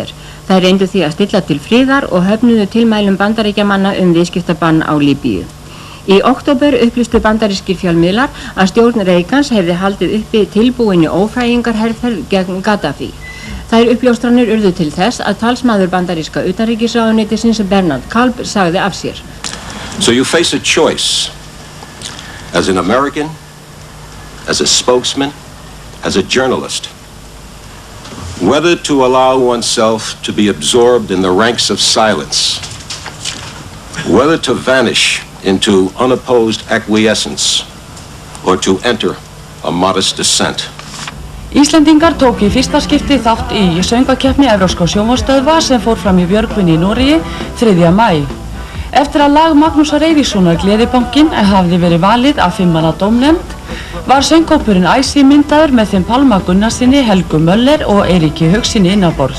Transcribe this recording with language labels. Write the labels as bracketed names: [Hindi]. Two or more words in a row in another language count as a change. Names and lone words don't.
[Icelandic] Þær reyndu því að stilla til friðar og höfnuðu tilmælum Bandaríkjamanna viðskiptabann á Líbíu. Í október upplýstu bandarískir fjölmiðlar að stjórn Reagans hefði haldið uppi tilbúinni ófrægingarherferð gegn Gaddafi. Þær uppljóstranir urðu til þess að talsmaður bandaríska utanríkisráðuneytisins Bernard Kalb sagði af sér. [English] So you face a choice as an American, as a spokesman, as a journalist, whether to allow oneself to be absorbed in the ranks of silence, whether to vanish into unopposed acquiescence, or to enter a modest descent. [Icelandic] Íslendingar tóku í fyrsta skipti þátt í söngvakeppni Evrópskra sjónvarpsstöðva sem fór fram í Björgvin í Noregi 3. maí. Eftir að lag Magnúsar Eiríkssonar Gleðibankinn hafði verið valið af 5 manna dómnefnd var söngkópurinn Æsi myndaður með þeim Pálma Gunnarsinni, Helgu Möller og Eiríki Haugsinni innanborðs.